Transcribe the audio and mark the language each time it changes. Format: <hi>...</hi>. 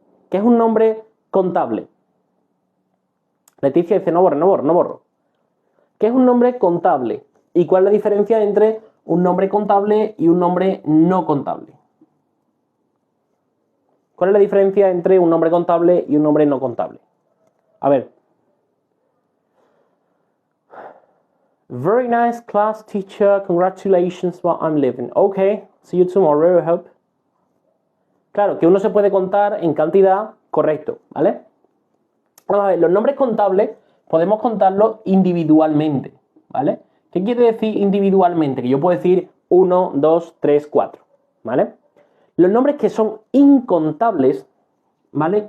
<es>¿Qué es un nombre contable? Leticia dice, no borro. ¿Qué es un nombre contable? ¿Y cuál es la diferencia entre un nombre contable y un nombre no contable? ¿Cuál es la diferencia entre un nombre contable y un nombre no contable? A ver.</es> <en>Very nice class, teacher. Congratulations while I'm leaving. Okay, see you tomorrow, I hope.</en> <es>Claro, que uno se puede contar en cantidad, correcto, ¿vale? Vamos a ver, los nombres contables podemos contarlos individualmente, ¿vale? ¿Qué quiere decir individualmente? Que yo puedo decir 1, 2, 3, 4, ¿vale? Los nombres que son incontables, ¿vale?</es>